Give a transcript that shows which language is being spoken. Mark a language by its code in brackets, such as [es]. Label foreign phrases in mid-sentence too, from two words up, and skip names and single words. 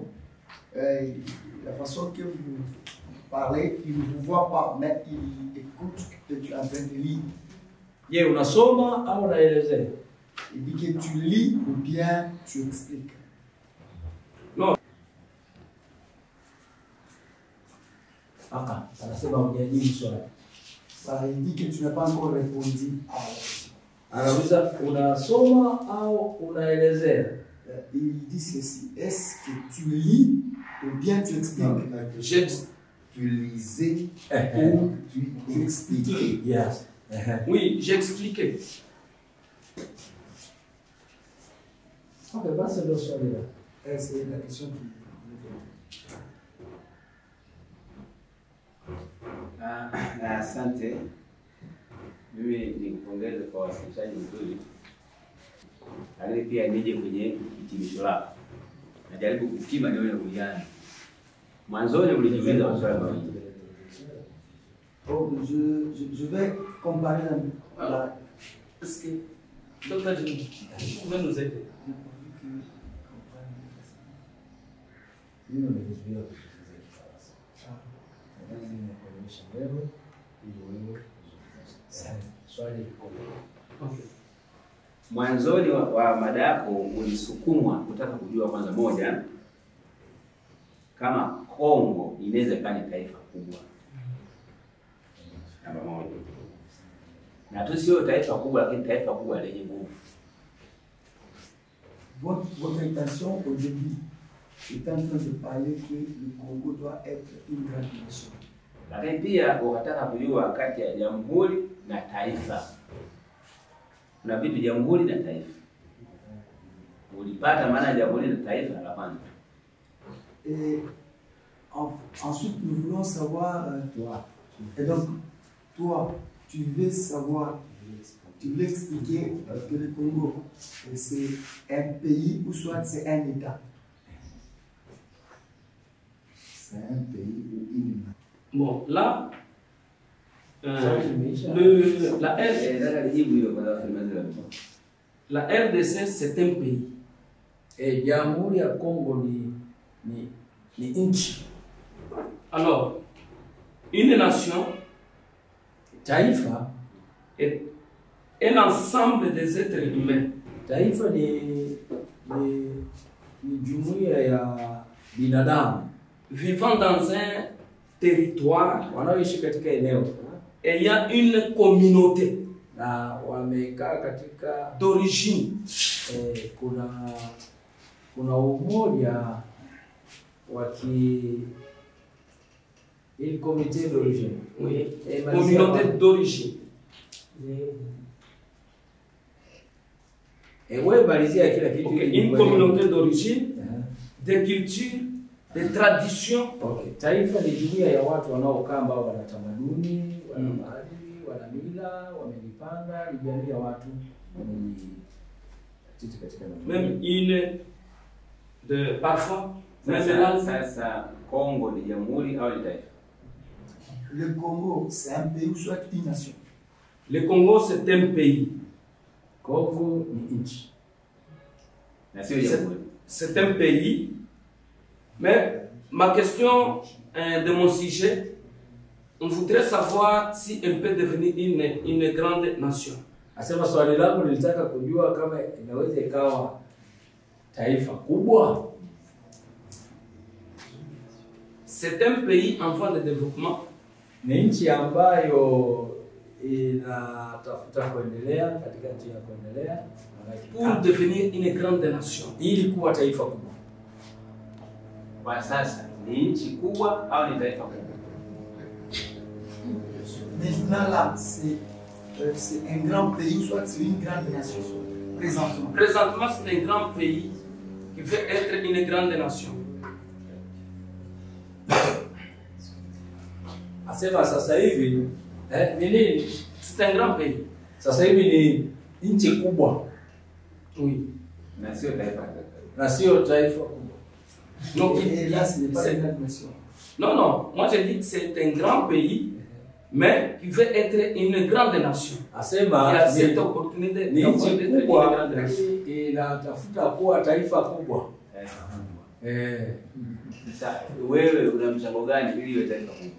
[fr] La façon que vous parlez, il ne vous voit pas, mais il écoute que tu es en train de lire. [sw] Je, unasoma au unaelezea? [fr] Il dit que tu lis ou bien tu expliques. Non. [sw] Anasema hujajibu swali. [fr] Ça, il dit que tu n'as pas encore répondu à la question. [sw] Anauliza unasoma au unaelezea? [fr] Il dit ceci. Est-ce que tu lis ou bien tu expliques? Tu lisais ou tu expliquais? [en] Yes. [fr] Oui, j'expliquais. [sw] Ok, basi ndio swali la. [fr] C'est la question qui... [sw] Asante. Mimi nikupongeze kwa wasilishaji mzuri, lakini pia nije kwenye hitimisho lako. Najaribu kupima nione uwiano. Mwanzoni ulijiuliza maswali mawili. [fr] Oh, je vais comparer la... Est-ce que Dr. Jimmy, vous pouvez nous aider? [sw] Mimi nimezuia kusikiliza Kifaransa. Lazima nikuonyeshe wewe ili wewe swali liko. [en] Okay. [sw] Mwanzoni wa mada yako ulisukumwa kutaka kujua kwanza, moja, kama Kongo inaweza kuwa ni taifa kubwa. Namba moja. Na tu sio taifa kubwa, lakini taifa kubwa lenye nguvu. [fr] Votre intention au début est en train de parler que le Congo doit être une grande nation. [sw] Lakini pia ukataka kujua kati ya jamhuri na taifa. Kuna vitu jamhuri na taifa. Ulipata maana jamhuri na taifa la kwanza. [fr] Et ensuite nous voulons savoir toi. Et donc toi, tu veux savoir, tu veux expliquer que le Congo c'est un pays ou soit c'est un État. C'est un pays ou une... Bon, là, la RDC, c'est un pays. [sw] Et Jamhuri ya Kongo ni nchi. [fr] Alors, une nation, [sw] Taifa [fr] est un ensemble des êtres humains. [sw] Taifa ni jumuiya ya binadamu [fr] vivant dans un territoire, [sw] wanaoishi katika eneo [fr] ayant une communauté [sw] na wamekaa katika [fr] d'origine. [sw] Kuna umoja wa [fr] une communauté d'origine. Oui, communauté d'origine. Une communauté d'origine, de culture, de tradition. [en] Okay. [sw] Taifa ni jumuiya ya watu wanaokaa ambao wana tamaduni, wana maadili, wana mila, wamejipanga, ni jamii ya watu [fr] même une de parfois [sw] sasa Congo ni jamhuri au ni taifa? [fr] Le Congo c'est un pays ou soit une nation. Le Congo c'est un pays. [sw] Congo ni nchi. [fr] C'est un pays. Mais ma question de mon sujet, on voudrait savoir si elle peut devenir une grande nation. [sw] Asema swali langu nilitaka kujua kama inaweza ikawa taifa kubwa. [fr] C'est un pays en voie de développement. [sw] Ni nchi ambayo inatafuta kuendelea katika njia ya kuendelea [fr] pour devenir une grande nation. [sw] Ili kuwa taifa kubwa. Kwa sasa ni nchi kubwa au ni taifa kubwa? [fr] Maintenant là, c'est un grand pays ou soit c'est une grande nation. Présentement. Présentement, c'est un grand pays qui veut être une grande nation. [sw] Asema sasa hivi [fr] c'est un grand pays. [sw] Sasa hivi ni nchi kubwa. [fr] Oui. [sw] Na sio taifa. Na sio taifa kubwa. [fr] Donc, là, ce n'est pas une grande nation. Non, non. Moi, je dis que c'est un grand pays, mais qui veut être une grande nation. [sw] Asema [fr] il y a cette opportunité [sw] ni nchi kubwa, lakini inatafuta kuwa taifa kubwa. Sasa wewe una mchango gani ili iwe taifa kubwa?